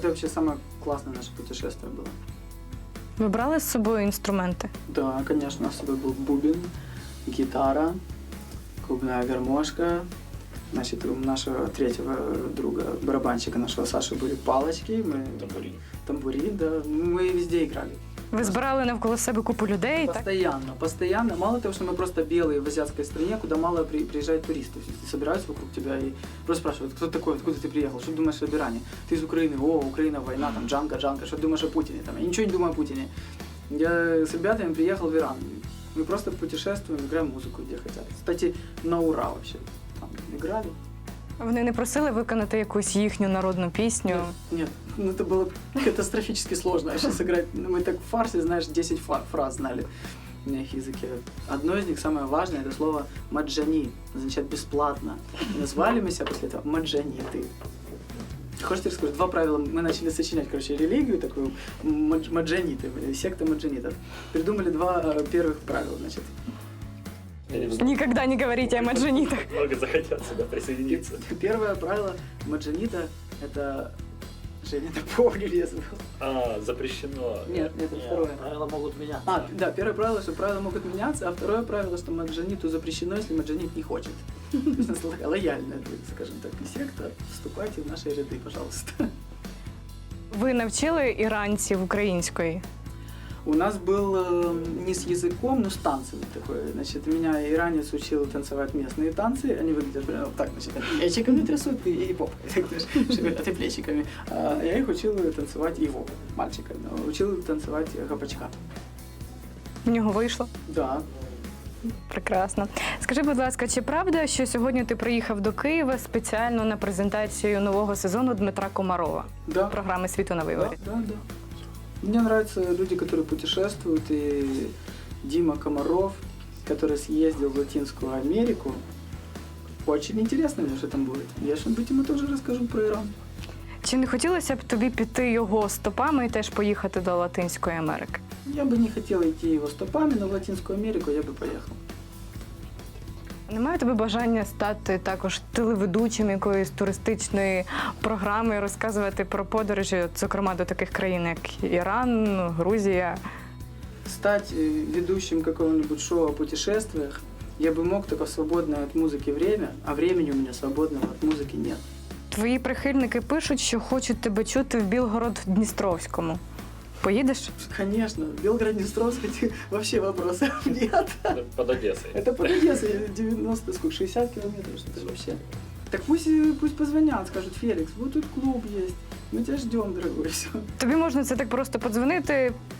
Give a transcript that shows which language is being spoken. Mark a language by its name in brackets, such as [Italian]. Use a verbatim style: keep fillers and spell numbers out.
[Russian] Это вообще самое классное наше путешествие было. Вы брали с собой инструменты? Да, конечно, у нас с собой был бубен, гитара, клубная гармошка. Значит, у нашего третьего друга, барабанщика нашего Саши, были палочки. Мы... Тамбурин. Тамбурин, да. Мы везде играли. [Ukrainian] Ви збирали навколо себе купу людей, так? [Russian] Постоянно, постоянно. Мало того, что мы просто белые в азиатской стране, куда мало приезжает туристов. Собираются вокруг тебя и просто спрашивают, кто такой, откуда ты приехал, что думаешь об Иране? Ты из Украины, о, Украина, война, там, Джанго, Джанго, что думаешь о Путине? Там, я ничего не думаю о Путине. Я с ребятами приехал в Иран. Мы просто путешествуем, играем музыку, где хотят. Кстати, на ура вообще. Там играли. [Ukrainian] Вони не просили виконати якусь їхню народну пісню. [Russian] Нет, ну это было катастрофически сложно. А сейчас играть, ну, мы так в фарсе, знаешь, десять фа- фраз знали на их языке. Одно из них, самое важное, это слово «маджани», означает «бесплатно». И назвали мы себя после этого «маджаниты». Хочешь, я тебе расскажу? Два правила. Мы начали сочинять, короче, религию такую, мадж- маджаниты, секта маджанитов. Придумали два э, первых правила, значит. Я не знаю. Никогда не говорите о маджанітах. Много захотят сюда присоединиться. Первое правило маджанита – это… Женя, напомню, я забыл. А, запрещено. Нет, нет, это второе. Правила могут меняться. А, да, первое правило, что правила могут меняться, а второе правило, что маджаниту запрещено, если маджанит не хочет. Лояльно, скажем так, секта, вступайте в наши ряды, пожалуйста. [Ukrainian] Ви навчили іранців української? [Russian] У нас был э, не с языком, но с танцами такой. Значит, меня иранец учил танцевать местные танцы. Они выглядят прямо вот так, значит, плечиками трясут и, и попкой, так, знаешь, шевелят и плечиками. А я их учил танцевать, его, мальчика, но учил танцевать гапачка. [Ukrainian] В нього вийшло? [Russian] Да. Прекрасно. [Ukrainian] Скажи, будь ласка, чи правда, що сьогодні ти приїхав до Києва спеціально на презентацію нового сезону Дмитра Комарова? [Russian] Да. [Ukrainian] Програми «Світу на [Russian] Да, [Ukrainian] виворі». [Russian] да, да. Мне нравятся люди, которые путешествуют, и Дима Комаров, который съездил в Латинскую Америку. Очень интересно мне, что там будет. Я что-нибудь ему тоже расскажу про Иран. [Ukrainian] Чи не хотілося б тобі піти його стопами і теж поїхати до Латинської Америки? [Russian] Я бы не хотела идти его стопами, но в Латинскую Америку я бы поехал. [Ukrainian] Немає у тебе бажання стати також телеведучим якоїсь туристичної програми, розказувати про подорожі, от, зокрема до таких країн, як Іран, Грузія? [Russian] Стать э, ведущим какого-нибудь шоу о путешествиях я бы мог только в свободное от музыки время, а времени у меня свободного от музыки нет. [Ukrainian] Твої прихильники пишуть, що хочуть тебе чути в Білгород-Дністровському. Поїдеш? [Russian] Конечно, в Белгород-Днестровске вообще вопросов нет. Под Одессой. Это под Одессой девяносто, сколько, шестьдесят километров, что-то вообще. Так пусть, пусть позвонят, скажут, Феликс, вот тут клуб есть, мы тебя ждем, дорогой, все. [Ukrainian] Тобі можна це так просто подзвонити.